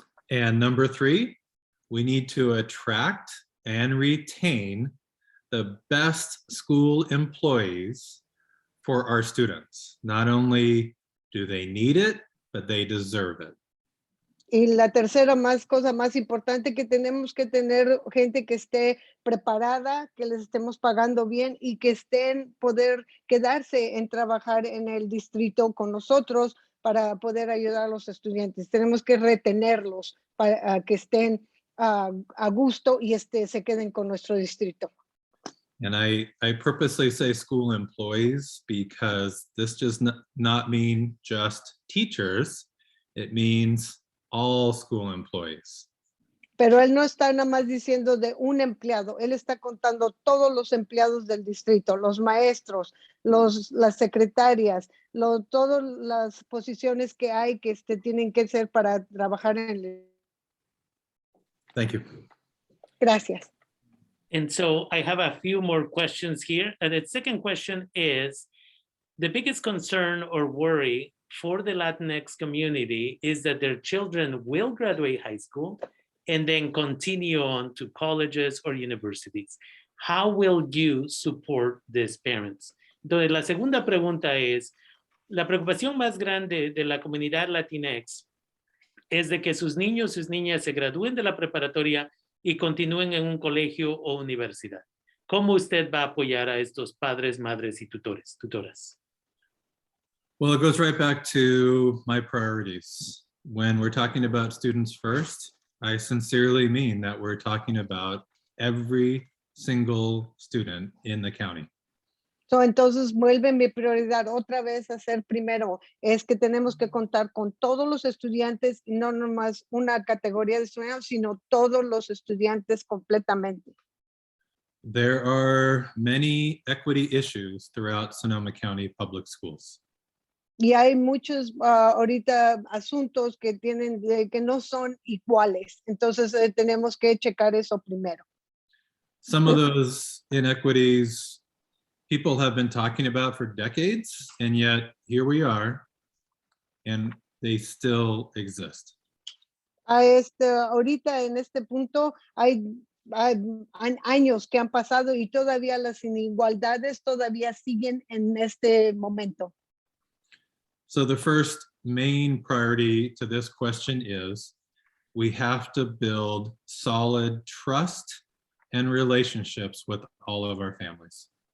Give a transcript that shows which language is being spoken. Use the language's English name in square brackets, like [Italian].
[English] And number 3, we need to attract and retain the best school employees for our students. Not only do they need it, but they deserve it. [Spanish] Y la tercera cosa más importante, que tenemos que tener gente que esté preparada, que les estemos pagando bien y que poder quedarse en trabajar en el distrito con nosotros para poder ayudar a los estudiantes. Tenemos que retenerlos para que estén a gusto y se queden con nuestro distrito. [English] And I purposely say school employees because this does not mean just teachers. It means all school employees. [Spanish] Pero él no está nada más diciendo de un empleado, él está contando todos los empleados del distrito, los maestros, las secretarias, todas las posiciones que hay que tienen que ser para trabajar en el. [English] Thank you. [Spanish] Gracias. [English] And so I have a few more questions here. And the second question is, the biggest concern or worry for the Latinx community is that their children will graduate high school and then continue on to colleges or universities. How will you support these parents? [Spanish] Entonces, la segunda pregunta es, la preocupación más grande de la comunidad Latinx es de que sus niños, sus niñas se gradúen de la preparatoria y continúen en un colegio o universidad. ¿Cómo usted va a apoyar a estos padres, madres y tutoras? [English] Well, it goes right back to my priorities. When we're talking about students first, I sincerely mean that we're talking about every single student in the county. [Spanish] Entonces vuelve mi prioridad otra vez a ser primero, es que tenemos que contar con todos los estudiantes, y no nomás una categoría de estudiantes, sino todos los estudiantes completamente. [English] There are many equity issues throughout Sonoma County Public Schools. [Spanish] Y hay muchos ahorita asuntos que que no son iguales, entonces tenemos que checar eso primero. [English] Some of those inequities people have been talking about for decades, and yet here we are, and they still exist. [Spanish] Ahorita en este punto hay años que han pasado y todavía las inigualdades todavía siguen en este momento. [English] So the first main priority to this question is we have to build solid trust and relationships with all of our families.